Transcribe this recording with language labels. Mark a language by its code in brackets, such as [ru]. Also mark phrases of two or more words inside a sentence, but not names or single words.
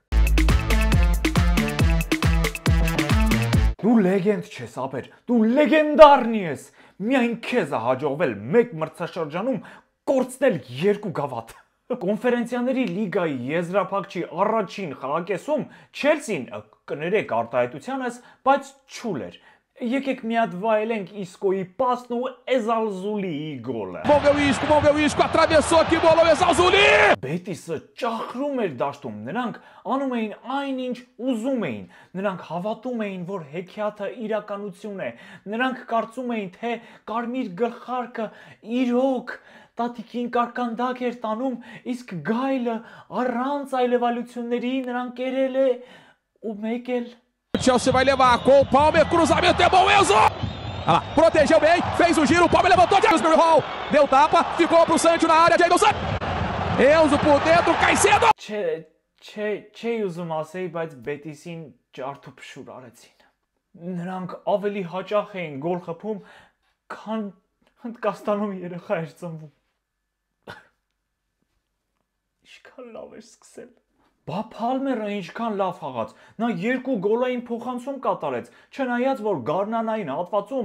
[hy] Դու լեգենդ չես, ապեր, դու լեգենդարն ես։ Միայն քեզ է հաջողվել մեկ մրցաշրջանում կորցնել 2 գավաթ։ Կոնֆերենցիաների լիգայի եզրափակչի առաջին խաղակեսում Չելսին, կներեք արտահայտությանս, բայց չուլ էր։ Եկեք մի հատ վայելենք Իսկոյի պասն ու Էզալզուլիի գոլը։ [pt] Moveu isco, atravessou aqui, bola o Ezalzuli! [hy] Բետիսը ճախրում էր դաշտում, նրանք անում էին այնինչ ուզում էին, նրանք հավատում էին, որ հեքիաթը իրականություն է, նրանք կարծում էին, թե կարմիր գլխարկը իրոք տատիկին կարկանդակ էր տանում, իսկ գայլը առանց այլևալությունների նրան կերել է ու մեկ էլ [pt] Chelsea vai levar com o Palmer, cruzamento é bom, Enzo! Ah lá, protegeu bem, fez o giro, o Palmer levantou, James Hall, deu tapa, ficou pro Sancho na área, Jadon Enzo por dentro, Caicedo! [hy] Չէի ուզում ասեի, բայց Բետիսին ջարդու փշուր արեցին։ Նրանք ավելի հաճախ էին գոլ խփում, քան Հնդկաստանում երեխա էր ծնվում։ Ինչքան լավ էր սկսել։ Բա Փալմերը ինչքան լավ խաղաց, նա 2 գոլային փոխանցում կատարեց, չնայած որ գարնանային հատվածում